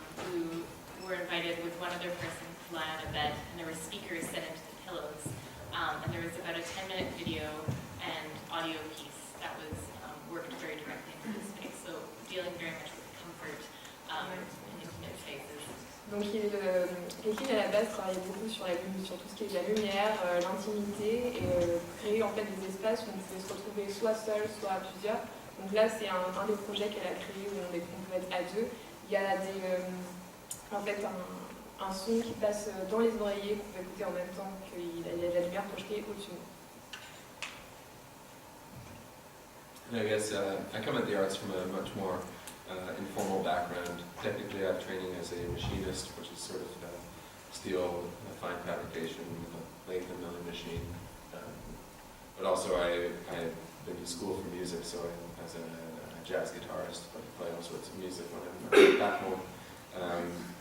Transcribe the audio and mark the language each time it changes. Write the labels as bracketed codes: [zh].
[en] We were invited with one other person to lie on a bed, and there were speakers set into the pillows. And there was about a 10-minute video and audio piece that was worked very directly into the space, so dealing very much with comfort in intimate spaces. [fr] Donc Kékine à la base travaillait beaucoup sur tout ce qui est la lumière, l'intimité et créer en fait des espaces où on pouvait se retrouver soit seul, soit à plusieurs. Donc là c'est un des projets qu'elle a créé où on peut être à deux. Il y a en fait un son qui passe dans les oreillers qu'on peut écouter en même temps qu'il y a de la lumière projetée au-dessus. [en] And I guess I come at the arts from a much more informal background. Technically, I have training as a machinist, which is sort of steel fine fabrication with a lathe and milling machine. But also, I've been to school for music, so as a jazz guitarist, I play all sorts of music when I'm back home.